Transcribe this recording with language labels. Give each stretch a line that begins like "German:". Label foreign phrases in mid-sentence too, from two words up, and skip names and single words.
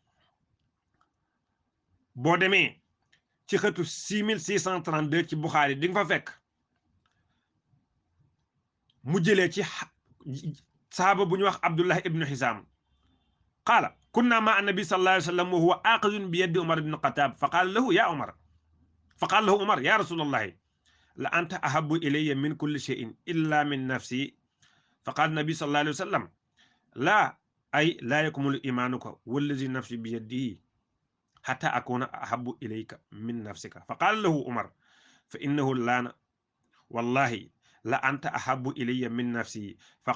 Wolof: boo demee ci xëtu 6632 ci Buxaari di nga fa fekk mu jëlee ci sahaaba bu ñu wax Abdullah ibnu Hisaam
Arabic: قال كنا مع النبي صلى الله عليه وسلم وهو آخذ بيد عمر بن الخطاب فقال له يا عمر فقال له عمر يا رسول الله لأنت أحب إلي من كل شيء إلا من نفسي فقال النبي صلى الله عليه وسلم لا أي لا يكمل إيمانك والذي نفسي بيده حتى أكون أحب إليك من نفسك فقال له عمر فإنه الآن والله لأنت أحب إلي من نفسي ف